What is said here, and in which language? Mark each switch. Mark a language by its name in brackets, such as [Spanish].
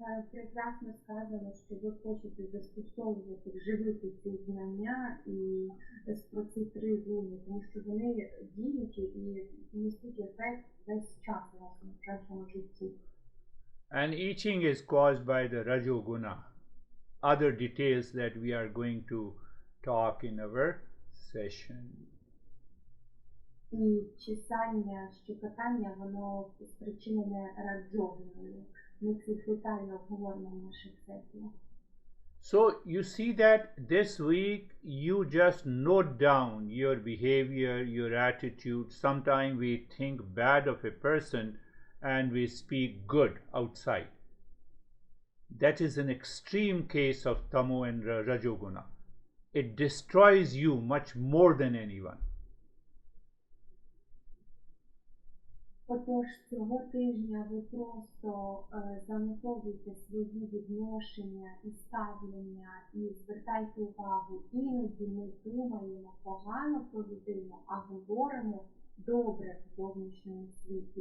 [Ukrainian] Прекрасно сказано, що ви хочете застосовувати, вживити ці знання і про ці три гуни, тому що вони діють і несуть ефект весь час у нашому житті. [English] And itching is caused by the rajoguna. Other details that we are going to talk in our session. [Ukrainian] І чесання, щекотання, воно спричинене раджогуною. Ми це детально обговоримо в наших сесіях. [English] So you see that this week you just note down your behavior, your attitude. Sometimes we think bad of a person and we speak good outside. That is an extreme case of tamo and rajoguna. It destroys you much more than anyone. [Ukrainian] Отож, цього тижня ви просто занотовуйте свої відношення і ставлення і звертайте увагу. Іноді ми думаємо погано про людину, а говоримо добре в зовнішньому світі.